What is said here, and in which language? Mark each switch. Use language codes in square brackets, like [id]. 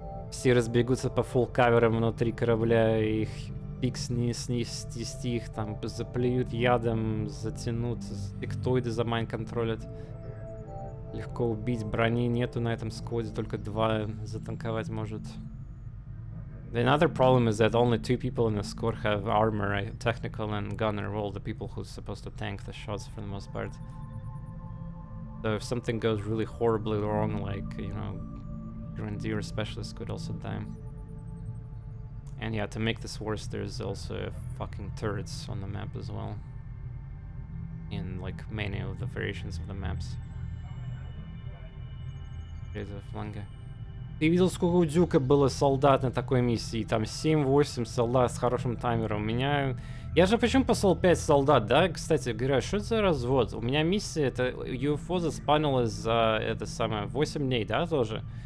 [ru] Все разбегутся по фулл-каверам внутри корабля, и их пик снести их, там заплюют ядом, затянут, сектоиды замайн-контролят. Легко убить, брони нету на этом скводе, только 2 затанковать может. [en] Another problem is that only 2 people in the squad have armor, technical and gunner, all the people who's supposed to tank the shots for the most part. So if something goes really horribly wrong, like, you know, Grenadier specialist could also die. And yeah, to make this worse, there's also fucking turrets on the map as well. In like many of the variations of the maps. [ru] Фланга. Ты видел, сколько у Дюка было солдат на такой миссии? Там 7-8 солдат с хорошим таймером. У меня... Я же почему послал 5 солдат, да? Кстати говоря, что это за развод? У меня миссия, это UFO заспанилась за это самое 8 дней, да, тоже?